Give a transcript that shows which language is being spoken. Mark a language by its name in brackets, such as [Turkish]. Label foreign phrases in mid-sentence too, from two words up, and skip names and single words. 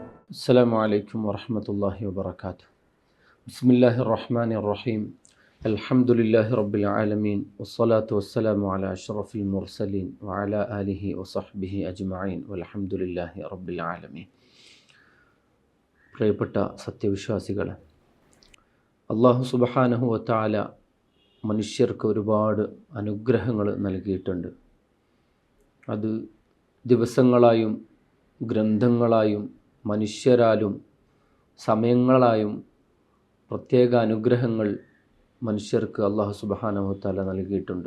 [Arabic] السلام عليكم ورحمة الله وبركاته. بسم الله الرحمن الرحيم. الحمد لله رب العالمين والصلاة والسلام على أشرف المرسلين وعلى آله وصحبه أجمعين والحمد لله رب العالمين. [Malayalam] പ്രിയപ്പെട്ട സത്യവിശ്വാസികളെ, അല്ലാഹു [Arabic] سبحانه وتعالى [Malayalam] മനുഷ്യർക്ക് ഒരുപാട് അനുഗ്രഹങ്ങൾ നൽകിയിട്ടുണ്ട്. അത് ദിവസങ്ങളായും ഗ്രന്ഥങ്ങളായും മനുഷ്യരാലും സമയങ്ങളായും പ്രത്യേക അനുഗ്രഹങ്ങൾ മനുഷ്യർക്ക് അല്ലാഹു [Arabic] سبحانه وتعالى [Malayalam] നൽകിയിട്ടുണ്ട്.